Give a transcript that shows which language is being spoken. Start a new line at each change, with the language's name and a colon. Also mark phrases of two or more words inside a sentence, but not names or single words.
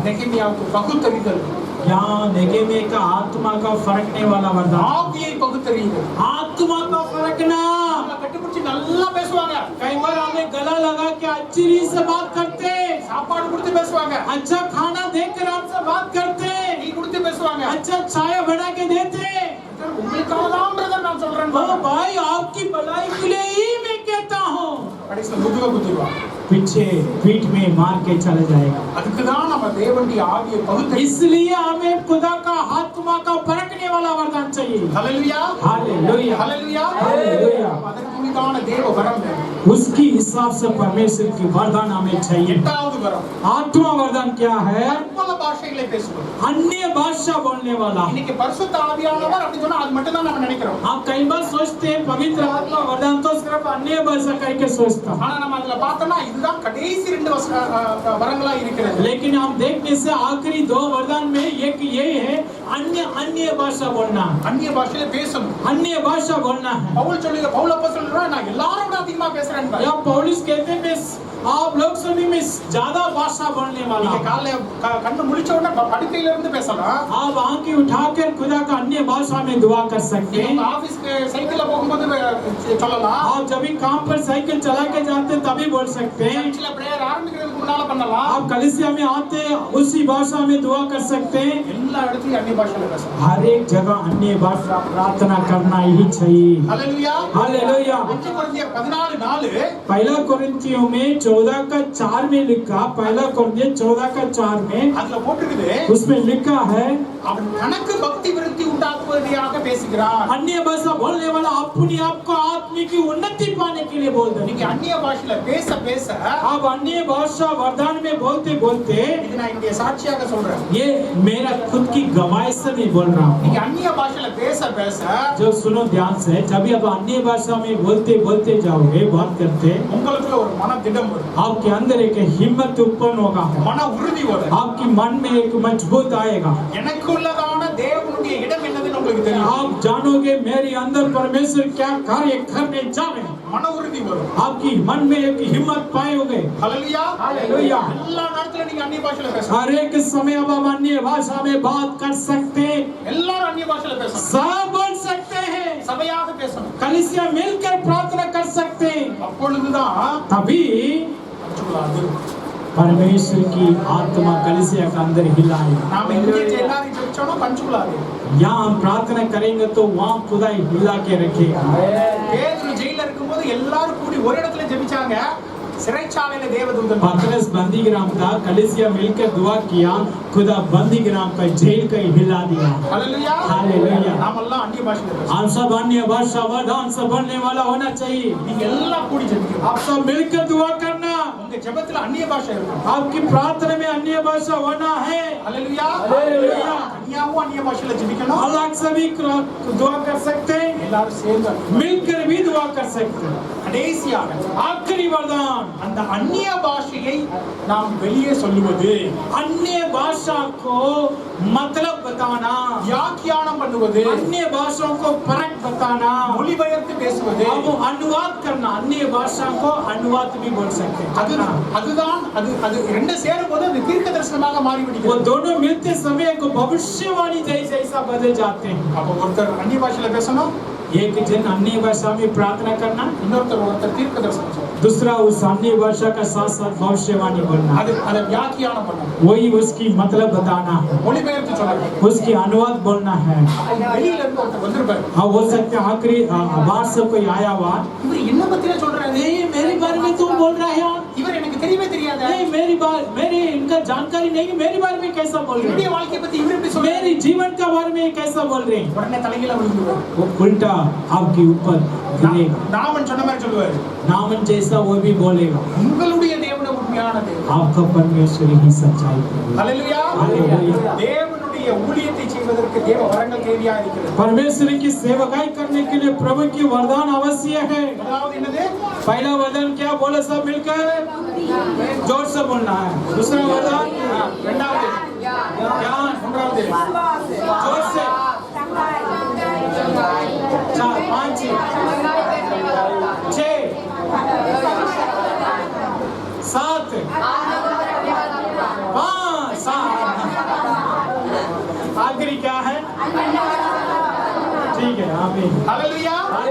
Tamil: நெகமியாவுக்கு பகுத்தறிதல்,
Hindi: यहाँ नेगेमिया का आत्मा का फरकने वाला वरदान,
Tamil: ஆவியை பகுத்தறிதல்.
Hindi: आत्मा का फरकना।
Tamil: நம்ம பிடிச்சி நல்லா பேசுவாங்க.
Hindi: कई बार हमें गला लगा के अच्छी रीत से बात करते,
Tamil: சாப்பாடு கொடுத்து பேசுவாங்க.
Hindi: अच्छा खाना देकर हमसे बात करते,
Tamil: டீ கொடுத்து பேசுவாங்க.
Hindi: अच्छा चाय बना के देते।
Tamil: உங்களுக்காக தான் பிரதர் நான் சொல்றேன்.
Hindi: ओ भाई आपकी भलाई के लिए ही मैं कहता हूँ।
Tamil: கடைசில முதுக குத்திடுவாங்க.
Hindi: पीछे पीठ में मार के चले जाएगा।
Tamil: அதுக்கு தான் நம்ம தேவனுடைய ஆவியை பகுத்து
Hindi: इसलिए हमें खुदा का आत्मा का परखने वाला वरदान चाहिए।
Tamil: ஹalleluya
Hindi: हालेलुया
Tamil: ஹalleluya
Hindi: हालेलुया।
Tamil: அதற்குண்டான தேவ வரம் வேணும்.
Hindi: उसकी हिसाब से परमेश्वर की वरदान हमें चाहिए।
Tamil: எட்டாவது வரம்
Hindi: आठवां वरदान क्या है?
Tamil: பல பாஷைகளை பேசுவது.
Hindi: अन्य भाषा बोलने वाला।
Tamil: இன்னைக்கு பரிசுத்த ஆவியானவர் அப்படி சொன்னா அது மட்டும் தான் நம்ம நினைக்கிறோம்.
Hindi: आप कई बार सोचते हैं पवित्र आत्मा वरदान तो सिर्फ अन्य भाषा करके सोचता,
Tamil: ஆனா நம்ம அதுல பார்த்தோம்னா இதுதான் கடைசி ரெண்டு வரங்களா இருக்கிறது.
Hindi: लेकिन हम देखने से आखिरी दो वरदान में एक ये है अन्य अन्य भाषा बोलना।
Tamil: அந்நிய பாஷையில பேசணும்.
Hindi: अन्य भाषा बोलना है।
Tamil: பவுல் சொல்லுங்க பவுல் அப்போஸ்தலன் சொல்றான் நான் எல்லாரோட அதிகமா பேசுறேன்.
Hindi: या पौलुस कहते हैं मैं आप लोग सभी में ज्यादा भाषा बोलने वाला
Tamil: நீங்க
Hindi: हूं।
Tamil: காலைல கண்ணு முழிச்ச உடனே படுக்கையில இருந்து பேசலாம்.
Hindi: आप आंखें उठाकर खुदा का अन्य भाषा में दुआ कर सकते
Tamil: நீங்க
Hindi: हैं।
English: officekku cyclela
Tamil: போகும்போது சொல்லலாம்.
Hindi: आप जब भी काम पर साइकिल चला के जाते हैं तभी बोल सकते हैं।
English: churchil prayer
Tamil: ஆரம்பிக்கிறதுக்கு முன்னால பண்ணலாம்.
Hindi: आप कलीसिया में आते हैं उसी भाषा में दुआ कर सकते हैं।
Tamil: எல்லா இடத்துலயும் அந்நிய பாஷையில பேசலாம்.
Hindi: हर एक जगह अन्य भाषा प्रार्थना करना ही चाहिए।
Tamil: ஹalleluya
Hindi: हालेलुया।
Tamil: 1 கொரிந்தியர் 14:4
Hindi: पहला कोरिन्थियों में 14:4 में लिखा, पहला कोरिन्थियों 14:4 में
Tamil: அதுல போட்டுருக்குது
Hindi: उसमें लिखा है
Tamil: அவன் தனக்கு பக்தி விருத்தி உண்டாக்குவதாக பேசுகிறான்.
Hindi: अन्य भाषा बोलने वाला अपने आप को आत्मिक की उन्नति पाने के लिए बोल
Tamil: நீங்க
Hindi: रहे।
Tamil: அந்நிய பாஷையில பேச பேச
Hindi: आप अन्य भाषा वरदान में बोलते बोलते,
Tamil: இது நான் என்னுடைய சாட்சியாக சொல்றேன்.
Hindi: ये मेरा खुद की गवाही से नहीं बोल रहा हूँ।
Tamil: நீங்க அந்நிய பாஷையில பேச பேச
Hindi: जो सुनो ध्यान से, जब भी आप अन्य भाषा में बोलते बोलते जाओगे, बात करते,
Tamil: உங்களுக்குள்ள ஒரு மன திடம் வரும்.
Hindi: आपके अंदर एक हिम्मत उत्पन्न होगा,
Tamil: மன உறுதி வரும்.
Hindi: आपके मन में एक मजबूत आएगा।
Tamil: எனக்குள்ளதான தேவனுடைய இடம் என்னதுன்னு உங்களுக்கு தெரியும்.
Hindi: आप जानोगे मेरे अंदर परमेश्वर क्या कार्य करने जा रहे हैं।
Tamil: மன உறுதி வரும்.
Hindi: आपकी मन में एक हिम्मत पाओगे।
Tamil: ஹalleluya
Hindi: हालेलुया।
Tamil: எல்லா நேரத்துல நீங்க அந்நிய பாஷையில பேசலாம்.
Hindi: हर एक समय अब हम अन्य भाषा में बात कर सकते हैं,
Tamil: எல்லாரும் அந்நிய பாஷையில பேசலாம்.
Hindi: सब बोल सकते हैं,
Tamil: சபையாக பேசணும்.
Hindi: कलीसिया मिलकर प्रार्थना कर सकते हैं।
Tamil: அப்பொழுதுதான்
Hindi: तभी परमेश्वर की आत्मा कलीसिया का अंदर हिलाएगा।
Tamil: நாம இங்கே எல்லாரும் ஜெபிச்சோம்னா பஞ்சுகுலாது.
Hindi: यहाँ हम प्रार्थना करेंगे तो वहाँ खुदा हिला के रखेगा।
Tamil: பேதுரு ஜெயில இருக்கும்போது எல்லாரும் கூடி ஒரு இடத்துல ஜெபிச்சாங்க. சிறைச்சாலையில தேவதூதன்
Hindi: पतरस बंदीग्राम था, कलीसिया मिलकर दुआ किया, खुदा बंदीग्राम का जेल का हिला दिया।
Tamil: ஹalleluya
Hindi: हालेलुया।
Tamil: நாம எல்லாம் அந்நிய பாஷையில பேசணும்.
Hindi: हम सब अन्य भाषा वरदान से बोलने वाला होना चाहिए।
Tamil: நீங்க எல்லாம் கூடி ஜெபிக்கணும்.
Hindi: आप सब मिलकर दुआ करना,
Tamil: உங்க ஜெபத்துல அந்நிய பாஷை இருக்கும்.
Hindi: आपकी प्रार्थना में अन्य भाषा होना है।
Tamil: ஹalleluya
Hindi: हालेलुया।
Tamil: தனியாவும் அந்நிய பாஷையில ஜெபிக்கணும்.
Hindi: अलग से भी दुआ कर सकते हैं,
Tamil: எல்லாரும் சேர்ந்து
Hindi: मिलकर भी दुआ कर सकते हैं।
Tamil: கடைசியாக
Hindi: आखिरी वरदान,
Tamil: அந்த அந்நிய பாஷையை நாம் வெளியே சொல்லுவது,
Hindi: अन्य भाषा को मतलब बताना,
Tamil: வியாக்கியானம் பண்ணுவது,
Hindi: अन्य भाषाओं को फर्क बताना,
Tamil: மொழிபெயர்த்து பேசுவது.
Hindi: अब अनुवाद करना, अन्य भाषा को अनुवाद भी बोल सकते हैं।
Tamil: அதுதான் அது ரெண்டு சேரும்போது அது தீர்க்க தரிசனமாக
Hindi: वो
Tamil: மாறிவிடுகிறது.
Hindi: दोनों मिलते समय को भविष्यवाणी जैसा बदल जाते हैं।
Tamil: அப்ப ஒருத்தர் அந்நிய பாஷையில பேசணும்,
Hindi: एक जन अन्य भाषा में प्रार्थना करना,
Tamil: ஒருத்தர் தீர்க்க தரிசனம் சொல்லணும்.
Hindi: दूसरा उस अन्य भाषा का साथ साथ भविष्यवाणी बोलना,
Tamil: அதை வியாக்கியானம் பண்ணணும்,
Hindi: वही उसकी मतलब बताना है,
Tamil: மொழிபெயர்த்து சொல்லணும்.
Hindi: उसकी अनुवाद बोलना है।
Tamil: வெளியில இருந்து ஒருத்தர் வந்திருப்பாரு,
Hindi: हाँ, हो सकते हैं आखिरी बार से कोई आया हुआ,
Tamil: இவர் என்ன பத்தியே சொல்றாரு,
Hindi: नहीं मेरे बारे में तुम बोल रहे हो,
Tamil: இவர் எனக்கு தெரியவே தெரியாத,
Hindi: नहीं मेरी इनका जानकारी नहीं, मेरे बारे में कैसा बोल रहे
Tamil: என்னுடைய
Hindi: हैं,
Tamil: வாழ்க்கையை பத்தி இவர் எப்படி சொல்றாரு,
Hindi: मेरी जीवन के बारे में कैसा बोल रहे हैं।
Tamil: உடனே தலையில விழுந்துருவாரு.
Hindi: वो उल्टा आपके ऊपर गिरेगा।
Tamil: நாமன் சொன்ன மாதிரி சொல்லுவாரு,
Hindi: नामन जैसा वो भी बोलेगा,
Tamil: உங்களுடைய தேவனே உண்மையான தேவன்.
Hindi: आपका परमेश्वर ही सच्चाई करेगा।
Tamil: ஹalleluya
Hindi: हालेलुया।
Tamil: தேவனுடைய ஊழியத்தை செய்வதற்கு தேவ வரங்கள் தேவையா இருக்கிறது.
Hindi: परमेश्वर की सेवकाई करने के लिए प्रभु की वरदान आवश्यक है।
Tamil: முதலாவது என்னது,
Hindi: पहला वरदान क्या बोले, सब मिलकर जोर से बोलना है। दूसरा वरदान
Tamil: இரண்டாவது
Hindi: ज्ञान,
Tamil: மூன்றாவது
Hindi: जोर से, 4 5 6 7 5 7 आखिरी क्या है, ठीक है आमीन।
Tamil: ஹalleluya